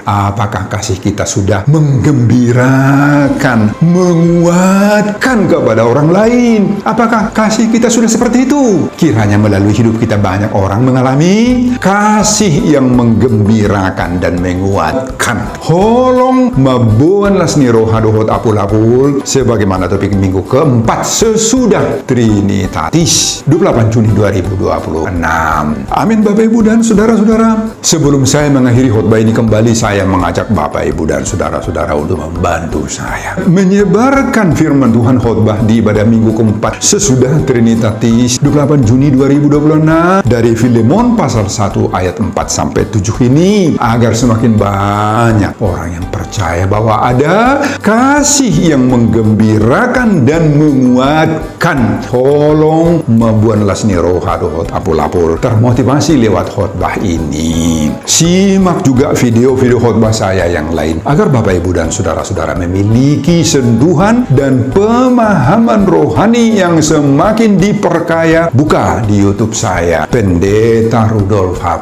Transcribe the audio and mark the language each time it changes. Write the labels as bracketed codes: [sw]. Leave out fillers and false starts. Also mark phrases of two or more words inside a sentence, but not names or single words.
[id] Apakah kasih kita sudah menggembirakan, menguatkan kepada orang lain? Apakah kasih kita sudah seperti itu? Kiranya melalui hidup kita banyak orang mengalami kasih yang menggembirakan dan menguatkan. [bbc] Holong mabuan lasni rohadohot apul-apul [id] sebagaimana topik minggu keempat sesudah Trinitatis 28 Juni 2026. Amin Bapak Ibu dan saudara-saudara. Sebelum saya mengakhiri khotbah ini kembali, saya mengajak Bapak Ibu dan saudara-saudara untuk membantu saya menyebarkan firman Tuhan khotbah di ibadah minggu keempat sesudah Trinitatis 28 Juni 2026 dari Filemon pasal 1 ayat 4 sampai 7 ini, agar semakin banyak orang yang percaya bahwa ada kasih yang menggembirakan dan menguatkan. Tolong membuat [bbc] lasni rohadohot apul-apul [id] termotivasi lewat khotbah ini. Simak juga video-video khotbah saya yang lain agar Bapak Ibu dan saudara-saudara memiliki sentuhan dan pemahaman rohani yang semakin diperkaya. Buka di YouTube saya, Pendeta Rudolf H.